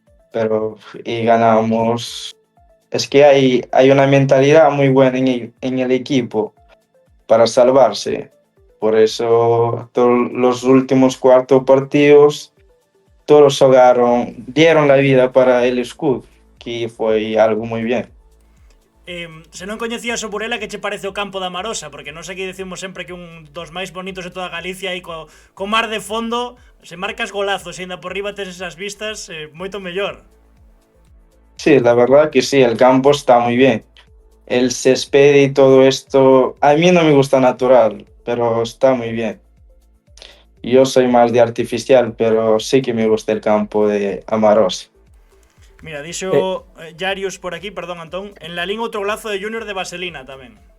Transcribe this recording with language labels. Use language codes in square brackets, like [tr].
[es] Pero y ganamos. Es que hay una mentalidad muy buena en el equipo para salvarse. Por eso todos los últimos 4 partidos, todos dieron la vida para el escudo, que fue algo muy bien. [gl] Se non coñecías o Burela, que che parece o campo da Marosa? Porque non sei que decimos sempre que un dos máis bonitos de toda Galicia e co mar de fondo, se marcas golazos e ainda por riba tes esas vistas, moito mellor. [es] Sí, la verdad que sí, el campo está muy bien. El césped y todo esto, a mí no me gusta natural, pero está muy bien. Yo soy más de artificial, pero sí que me gusta el campo de Amarosa. [gl] Mira, dixo Jarius por aquí, perdón, Antón, en la Lin outro golazo de Junior de Vaselina tamén.